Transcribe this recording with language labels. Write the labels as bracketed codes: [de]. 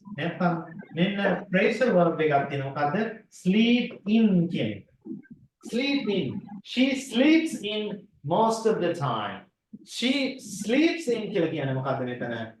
[si] නැත්නම් මෙන්න pressure verb එකක් තියෙනවා. මොකද්ද? [en] Sleep in [si] කියන එක. [en] Sleep in. She sleeps in most of the time. She sleeps in [si] කියලා කියන්නේ මොකද්ද මෙතන?